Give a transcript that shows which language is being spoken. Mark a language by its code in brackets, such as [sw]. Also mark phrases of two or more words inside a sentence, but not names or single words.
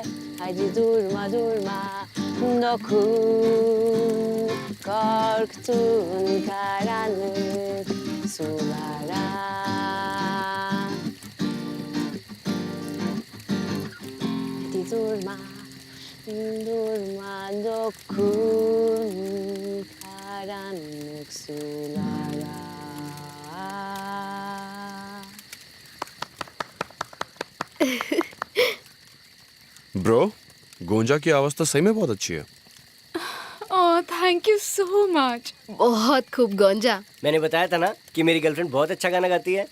[tr] Hadi durma durma, dokun korktuğun karanlık sulara. Hadi durma, durma, dokun karanlık sulara. [hi] ब्रो, गोंजा की आवाज तो सही में बहुत अच्छी है। [en] Oh thank you so much. [hi] बहुत खूब गोंजा। मैंने बताया था ना कि मेरी गर्लफ्रेंड बहुत अच्छा गाना गाती है।